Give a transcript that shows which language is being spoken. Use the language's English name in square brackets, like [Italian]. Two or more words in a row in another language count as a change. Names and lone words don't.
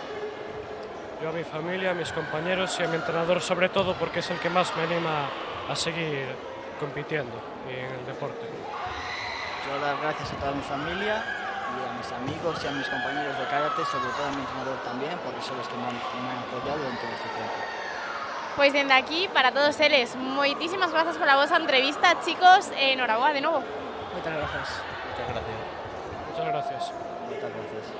[Spanish] Yo a mi familia, a mis compañeros y a mi entrenador sobre todo porque es el que más me anima a seguir compitiendo en el deporte. Quiero dar gracias a toda mi familia y a mis amigos y a mis compañeros de karate, sobre todo a mi entrenador también, porque son los que me han apoyado en todo este tiempo. [Galician] Pois dende aquí, para todos eles, moitísimas grazas pola vosa entrevista, chicos, e enhoraboa de novo. Moitas gracias. [Spanish] Muchas gracias. Muchas gracias. Muchas gracias.